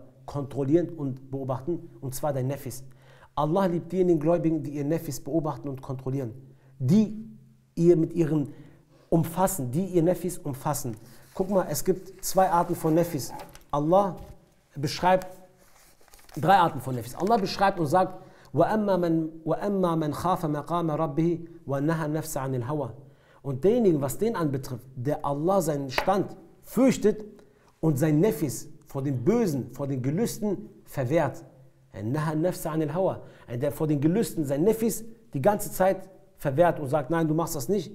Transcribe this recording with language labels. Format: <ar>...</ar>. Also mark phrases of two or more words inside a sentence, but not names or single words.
<de>Kontrollieren und beobachten, und zwar dein Nefis. Allah liebt diejenigen Gläubigen, die ihr Nefis beobachten und kontrollieren. Die ihr mit ihren umfassen, die ihr Nefis umfassen. Guck mal, es gibt zwei Arten von Nefis. Allah beschreibt drei Arten von Nefis. Allah beschreibt und sagt:</de> <ar>وَأَمَّا مَنْ خَافَ مَقَامَ رَبِّهِ وَنَهَى النَّفْسَ عَنِ الْهَوَى.</ar> <de>Und derjenige, was den anbetrifft, der Allah seinen Stand fürchtet und sein Nefis vor den Bösen, vor den Gelüsten verwehrt. Der vor den Gelüsten sein Nefis die ganze Zeit verwehrt und sagt: Nein, du machst das nicht.</de>